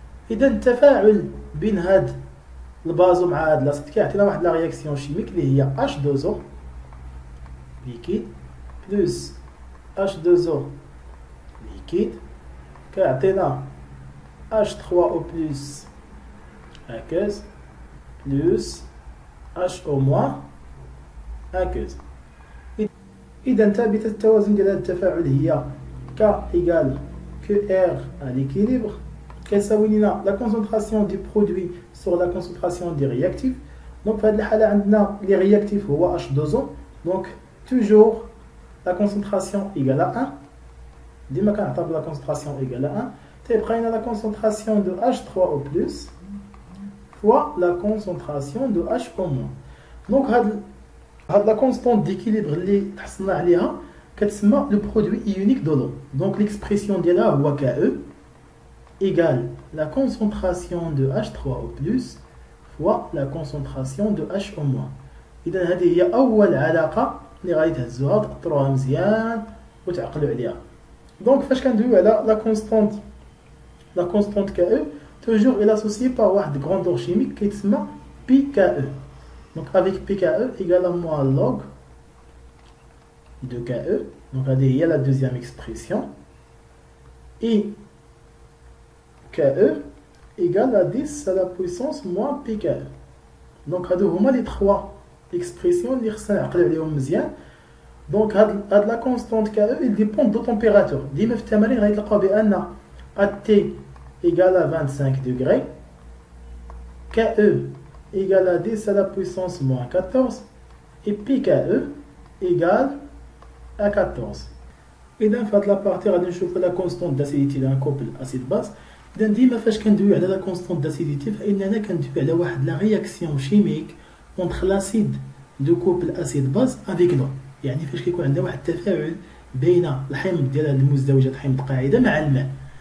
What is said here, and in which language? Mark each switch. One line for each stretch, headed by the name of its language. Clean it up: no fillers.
Arabic: اذا التفاعل بين هاد الباز مع هاد الاسيد كيعطينا واحد لا رياكسيون شيميك اللي هي H2O ليكيد بلس H2O ليكيد كيعطينا H3O بلس
French: aqueuse plus HO moins aqueuse.
Arabic: إذا ثابتة التوازن ديال هذا التفاعل هي
French: K égale QR à l'équilibre
Arabic: كيساوي لنا
French: la concentration du produit sur la concentration des réactifs.
Arabic: Donc في هذه الحالة عندنا
French: les réactifs
Arabic: هو H2O.
French: Donc toujours la concentration égale à 1.
Arabic: ديما كنعتبر
French: la concentration égale à 1.
Arabic: تيبقى لنا
French: la concentration de H3O plus fois la concentration de HO-. Donc هاد la constante d'équilibre
Arabic: اللي تحصلنا عليها كتسمى
French: le produit ionique de l'eau. Donc l'expression ديالها هو KE égale la concentration de H3O plus fois la concentration de HO-.
Arabic: إذا هذه هي أول علاقة اللي غادي تهزوها تأطروها مزيان وتعقلوا عليها.
French: Donc
Arabic: فاش كندويو على
French: la constante KE toujours elle est associée par une grandeur chimique qui s'appelle pKe. Donc avec pKe égale à moins log de KE. Donc il y a la deuxième expression. Et KE égale à 10 à la puissance moins pKe. Donc les trois expressions
Arabic: اللي خصنا نعقلوا عليهم مزيان.
French: Donc la constante KE elle dépend de température.
Arabic: ديما في التمارين غيتلقاو بان
French: AT égale à 25 degrés, KE égale à 10 à la puissance moins 14 et pKe égale à 14.
Arabic: إذا في هاد لابارتي غادي نشوفو لا كونستونت داسيديتي d'un couple acide base. إذا ديما فاش كندويو على لا كونستونت داسيديتي فإننا كندويو على واحد لا رياكسيون شيميك
French: entre l'acide de couple acide base avec l'eau.
Arabic: يعني فاش كيكون عندنا واحد التفاعل بين الحمض ديال هاد المزدوجات حمض قاعدة مع الماء.